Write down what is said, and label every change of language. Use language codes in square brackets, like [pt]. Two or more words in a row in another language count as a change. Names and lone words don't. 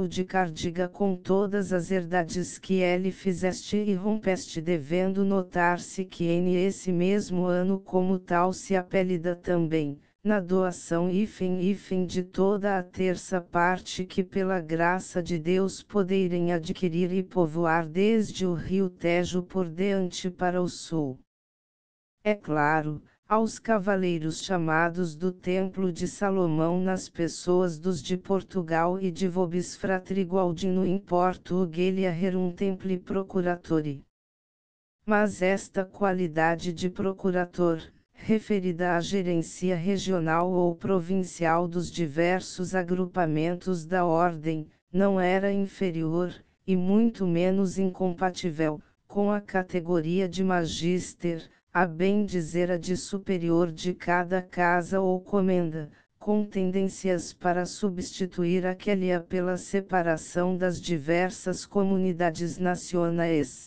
[pt] o de Cardiga com todas as herdades que ele fizeste e rompeste, devendo notar-se que esse mesmo ano como tal se apelida também, na doação hífen de toda a terça parte que pela graça de Deus poderem adquirir e povoar desde o rio Tejo por diante para o sul. É claro, aos cavaleiros chamados do Templo de Salomão nas pessoas dos de Portugal e de [la] vobis fratri Gualdino in Portugalia rerum templi procuratori. [pt] Mas esta qualidade de procurador, referida à gerência regional ou provincial dos diversos agrupamentos da ordem, não era inferior, e muito menos incompatível, com a categoria de magíster, a bem dizer a de superior de cada casa ou comenda, com tendências para substituir aquela pela separação das diversas comunidades nacionais.